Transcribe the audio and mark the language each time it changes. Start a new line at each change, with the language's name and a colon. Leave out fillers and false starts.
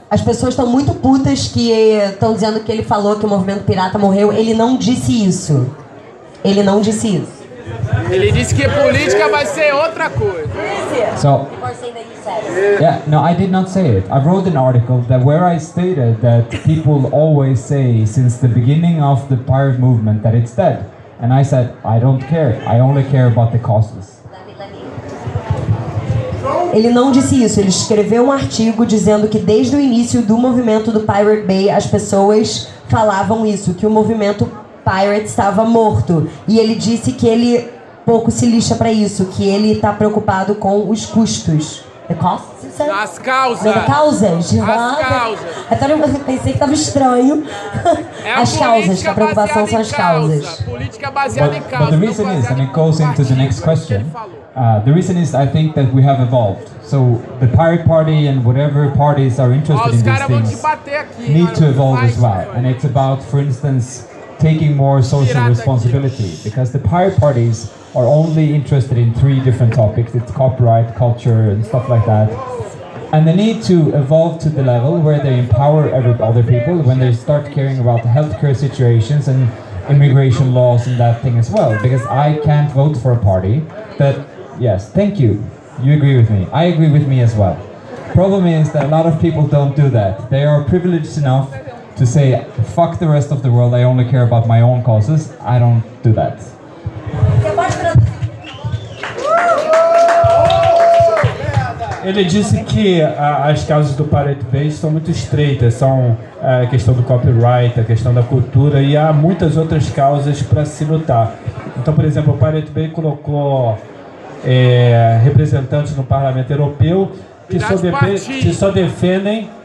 Portuguese: As pessoas estão muito putas que estão dizendo que ele falou que o movimento pirata morreu. Ele não disse isso. Ele não disse isso. Ele disse que política vai ser outra coisa.
English: So, yeah, no, I did not say it. I wrote an article that where I stated that people always say since the beginning of the pirate movement that it's dead. And I said, I don't care. I only care about the causes.
Portuguese: Ele não disse isso. Ele escreveu um artigo dizendo que desde o início do movimento do Pirate Bay as pessoas falavam isso, que o movimento Pirate estava morto. E ele disse que ele pouco se lixa para isso, que ele está preocupado com os custos.
English: The costs,
Portuguese: as causas.
English: The causas.
Portuguese: As causas. Até eu pensei que estava estranho. As causas, que a preocupação são as causas. Política baseada em causas.
English: But the reason is, and it goes into the next question, the reason is I think that we have evolved. So the Pirate Party and whatever parties are interested in these things need to evolve as well. And it's about, for instance, taking more social responsibility, because the pirate parties are only interested in three different topics. It's copyright, culture, and stuff like that. And they need to evolve to the level where they empower other people when they start caring about the healthcare situations and immigration laws and that thing as well. Because I can't vote for a party that, yes, thank you. You agree with me. I agree with me as well. Problem is that a lot of people don't do that. They are privileged enough to say, fuck the rest of the world, I only care about my own causes, I don't do that.
Portuguese: Ele disse que as causas do Pareto Bay são muito estreitas, são a questão do copyright, a questão da cultura, e há muitas outras causas para se lutar. Então, por exemplo, o Pareto Bay colocou representantes no Parlamento Europeu que só defendem...